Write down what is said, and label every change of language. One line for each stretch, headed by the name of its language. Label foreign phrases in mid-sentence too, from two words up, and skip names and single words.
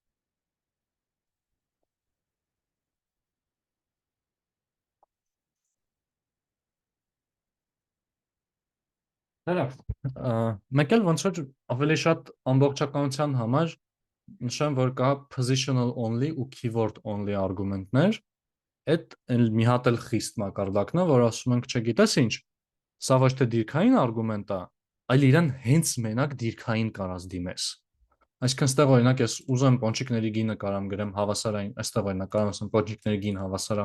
Armenian: Լավ, մեկ էլ ոնց որ ավելի շատ ամբողջականության համար նշեմ, որ կա
English: positional only
Armenian: ու
English: keyword only
Armenian: արգումենտներ, այդ մի հատ էլ խիստ մակարդակն է, որ ասում ենք, չգիտես ինչ, սա ոչ թե դիրքային արգումենտ է, այլ իրան հենց մենակ դիրքային կարած դիմես։ Այսինքն ստեղ օրինակ ես ուզում պոնչիկների գինը կարամ գրեմ հավասարային, այստեղ օրինակ կարամ ասեմ պոնչիկների գին հավասար է